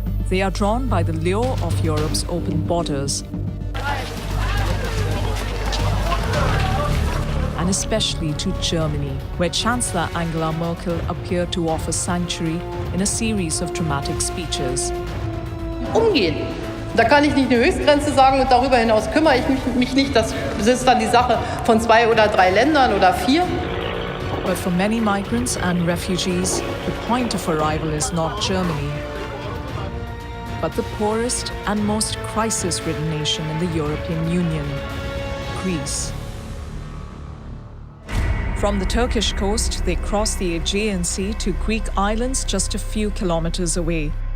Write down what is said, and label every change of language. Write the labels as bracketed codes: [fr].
[en] They are drawn by the lure of Europe's open borders, and especially to Germany, where Chancellor Angela Merkel appeared to offer sanctuary in a series of dramatic speeches. [de] Umgehen. Da kann ich nicht eine Höchstgrenze sagen und darüber hinaus kümmere ich mich nicht. Das ist dann die Sache von 2 oder 3 Ländern oder 4. [en] But for many migrants and refugees, the point of arrival is not Germany, but the poorest and most crisis-ridden nation in the European Union, Greece. From the Turkish coast, they cross the Aegean Sea to Greek islands just a few kilometers away.